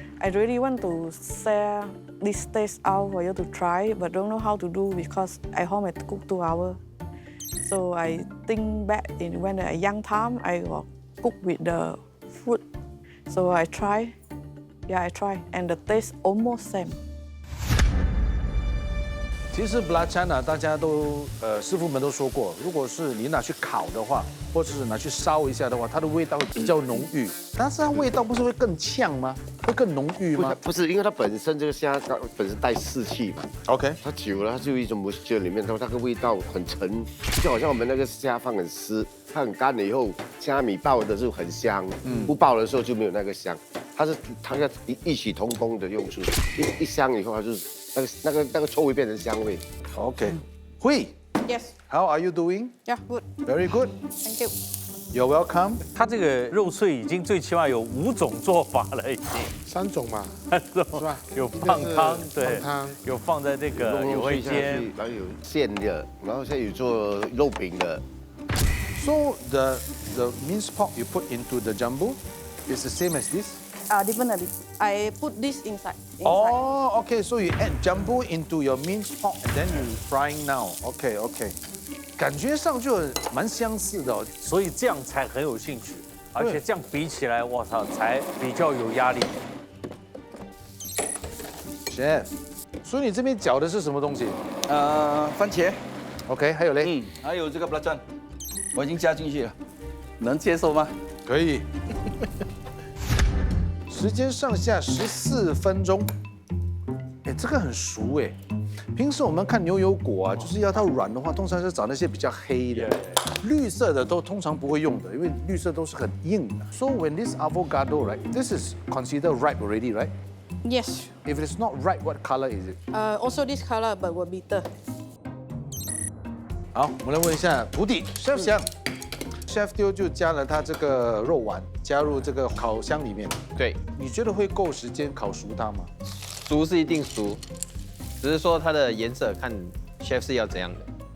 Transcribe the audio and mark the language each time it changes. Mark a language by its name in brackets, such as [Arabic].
[English] I really want to share this taste out for you to try, but don't know how to do because at home I cook 2 hours. So I think back in when I young time, I will cook with the fruit. So I try, I try, and the taste almost same. [Chinese] 其实 belacan 呢，大家都师傅们都说过，如果是你拿去烤的话，或者是拿去烧一下的话，它的味道会比较浓郁。但是它味道不是会更呛吗？会更浓郁吗？不是，因为它本身这个虾它本身带湿气嘛。 [English] OK， [Chinese] 它久了，它就有一种 moisture 里面，它那个味道很沉，就好像我们那个虾放很湿，它很干了以后，虾米爆的时候很香，不爆的时候就没有那个香。它要异曲同工的用处，一香以后，它就是那个臭味变成香味。 [English] OK， Hui， Yes. How are you doing? Yeah, good. Very good. Thank you. You're welcome. [Chinese] 它这个肉碎已经最起码有5种做法了，已经 3种嘛，是吧有放汤，对放汤，有放在这个有味煎，然后有馅的，然后现在有做肉饼的。 [English] So the minced pork you put into the jambu is the same as this? Definitely. I put this inside. Oh, okay. So you add jambu into your minced pork and then you frying now. Okay, okay. [Chinese] 感觉上就蛮相似的哦。所以这样才很有兴趣，而且这样比起来，我操，才比较有压力。 Chef，所以你这边搅的是什么东西番茄，？OK， 还有嘞？还有这个 belacan， 我已经加进去了，能接受吗？可以。时间上下14分钟。哎，这个很熟哎。平时我们看牛油果啊，就是要它软的话，通常是找那些比较黑的，绿色的都通常不会用的，因为绿色都是很硬的。 [English] So when this avocado, right, this is considered ripe already, right? Yes. If it's not ripe, what color is it? Also this color, but will bitter. [Chinese] 好，我们来问一下徒弟 Chef 翔，Chef 丢就加了他这个肉丸，加入这个烤箱里面。对，你觉得会够时间烤熟它吗？熟是一定熟，只是说它的颜色看 chef 是要怎样的。